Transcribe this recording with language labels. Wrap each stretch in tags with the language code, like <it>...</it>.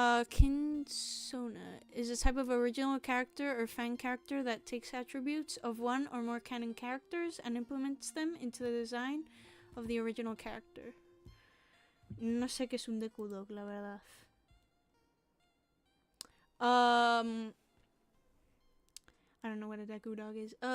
<en>Kinsona is a type of original character or fan character that takes attributes of one or more canon characters and implements them into the design of the original character.</en> <es>No sé qué es un Deku Dog, la verdad.</es> <en>I don't know what a Deku Dog is.</en>